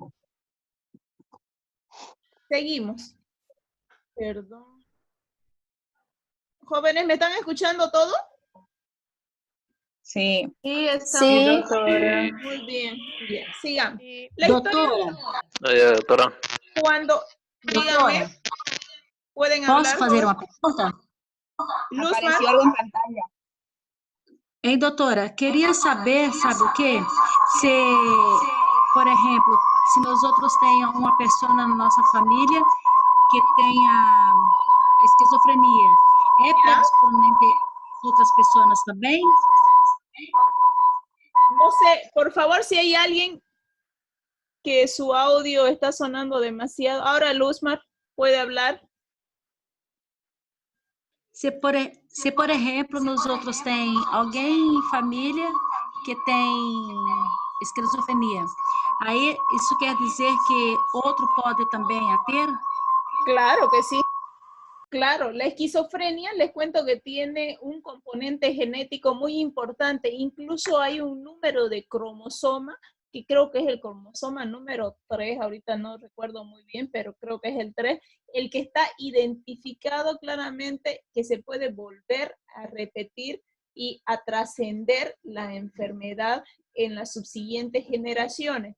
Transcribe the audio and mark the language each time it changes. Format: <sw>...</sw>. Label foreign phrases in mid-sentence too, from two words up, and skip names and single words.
<es>Seguimos. Perdón. Jóvenes, ¿me están escuchando todo? Sí. Sí, Sí. doctora. Muy bien, bien, sigamos. Sí. La</es> <pt>Doutora,</pt> <es>historia,</es> <pt>Doutora.</pt> <es>cuando, dígame,</es> <pt>doutora,</pt> <es>pueden</es> <pt>posso</pt> <es>hablar,</es> <pt>fazer</pt> <es>joven.</es> <pt>uma pergunta?</pt> <es>Luzmar, Apareció algo en pantalla.</es> <pt>Hein, doutora? Queria saber, sabe o quê? Se, por exemplo, se nós outros tenhamos uma pessoa na nossa família que tenha esquizofrenia, é predisponente a outras pessoas também?</pt> <es>no sé, por favor, si hay alguien que su audio está sonando demasiado. Ahora Luzmar puede hablar.</es> <pt>Se por exemplo, nós outros tem alguém em família que tem esquizofrenia, aí isso quer dizer que outro pode também a ter?</pt> <es>Claro que sí. Claro, la esquizofrenia, les cuento que tiene un componente genético muy importante. Incluso hay un número de cromosoma, que creo que es el cromosoma número 3, ahorita no recuerdo muy bien, pero creo que es el 3, el que está identificado claramente que se puede volver a repetir y a trascender la enfermedad en las subsiguientes generaciones.</es>